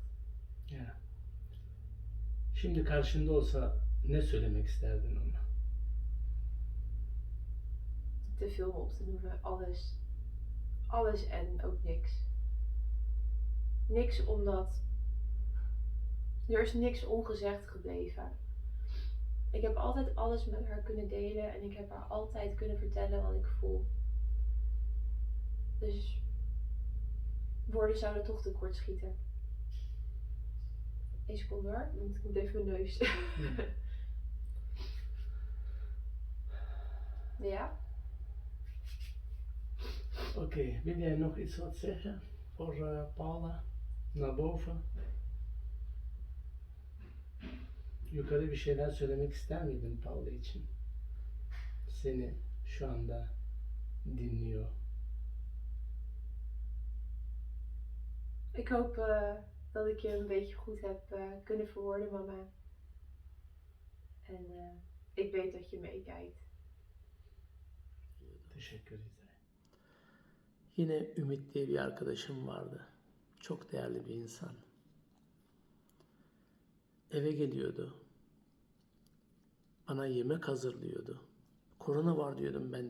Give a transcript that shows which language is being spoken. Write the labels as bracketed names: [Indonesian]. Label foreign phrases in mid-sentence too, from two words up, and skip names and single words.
[Turkish] Ya. Şimdi karşında olsa ne söylemek isterdin ona? [Dutch] Te veel op te noemen. Alles. Alles en ook niks. Niks omdat er is niks ongezegd gebleven. Ik heb altijd alles met haar kunnen delen en ik heb haar altijd kunnen vertellen wat ik voel. Dus woorden zouden toch tekort schieten. 1 seconde hoor, want ik moet even mijn neus. Ja? Oké, wil jij nog iets wat zeggen voor Paula? Naar boven. [Turkish] Yukarı bir şeyler söylemek ister miydin Paula için? Seni şu anda dinliyor. [Dutch] Ik hoop dat ik je een beetje goed heb kunnen verwoorden, mama. En ik weet dat je meekijkt. [Turkish] Teşekkür ederim. Yine Ümit diye bir arkadaşım vardı. Çok değerli bir insan. Eve geliyordu. Bana yemek hazırlıyordu. Korona var diyordum ben de.